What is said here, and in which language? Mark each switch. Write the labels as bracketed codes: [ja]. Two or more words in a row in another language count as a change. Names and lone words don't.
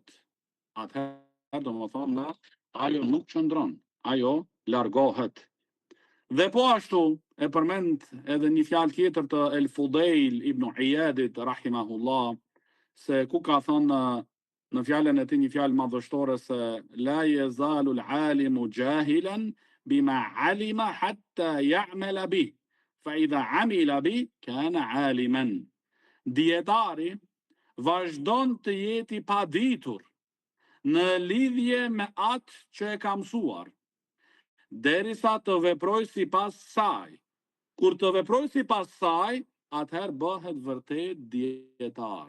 [sq] Atëherë do të thonë ajo nuk qëndron, ajo largohet. Dhe po ashtu e përmend edhe një fjalë tjetër të El Fudail ibn Iyadit rahimahullah, se ku ka thënë në fjalën e tij një fjalë madhështore se [ar] لا يزال العالم جاهلا بما علم حتى يعمل به فإذا عمل به كان عالما. [sq] Dietari vazhdon të jeti pa ditur në lidhje me atë që e ka mësuar, derisa të veproj sipas saj. Kur të veproj sipas saj, atëherë bëhet vërtet dietar.